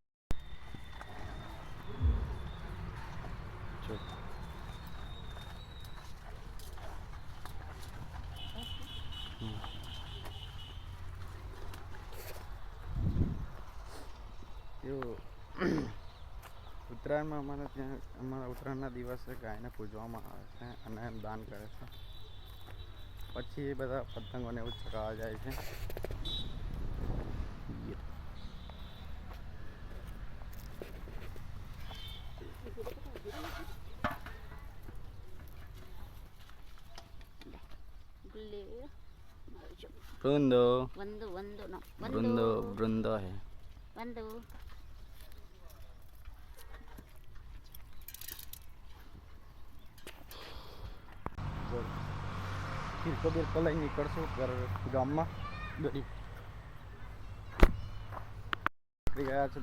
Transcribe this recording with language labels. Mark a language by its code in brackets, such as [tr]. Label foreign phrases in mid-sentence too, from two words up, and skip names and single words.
[gu] એવું ઉત્તરાયણમાં અમારા ત્યાં અમારા ઉત્તરાયણના દિવસે ગાયને પૂજવામાં આવે છે અને દાન કરે છે. પછી એ બધા પતંગોને એવું ચગાવવા જાય છે. Brundo. Wando no. Brundo है. Wando. ફિરકો લઈ નીકળશું ગામમાં. દોરી નીકળી ગયા છે.